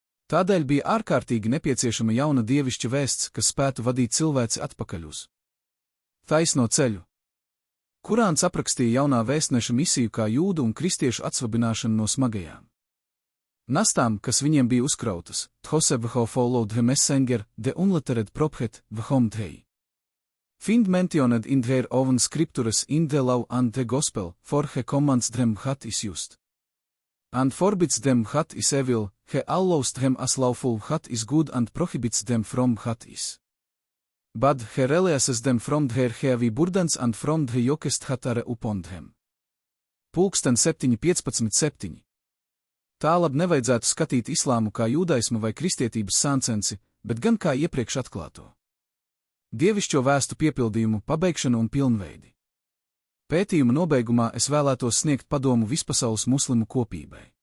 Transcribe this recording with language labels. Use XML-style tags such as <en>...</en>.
<lv>Tādēļ bija ārkārtīgi nepieciešama jauna dievišķa vēsts, kas spētu vadīt cilvēci atpakaļ uz taisno ceļu. Kurāns aprakstīja jaunā vēstneša misiju kā jūdu un kristiešu atsvabināšanu no smagajām nastām, kas viņiem bija uzkrautas.</lv> <en>Those vho followed the messenger, the unlettered prophet, whom they find mentioned in their own scriptures in the law and the gospel, for he commands them what is just, and forbids them what is evil, he allows them as lawful what is good and prohibits them from what is bad, he releases them from their heavy burdens and from the yokes that are upon them. Pulksten 7:15-7.</en> <lv>Tālāk nevajadzētu skatīt islāmu kā jūdaismu vai kristietības sāncensi, bet gan kā iepriekš atklāto dievišķo vēstu piepildījumu, pabeigšanu un pilnveidi. Pētījuma nobeigumā es vēlētos sniegt padomu vispasaules muslimu kopībai.</lv>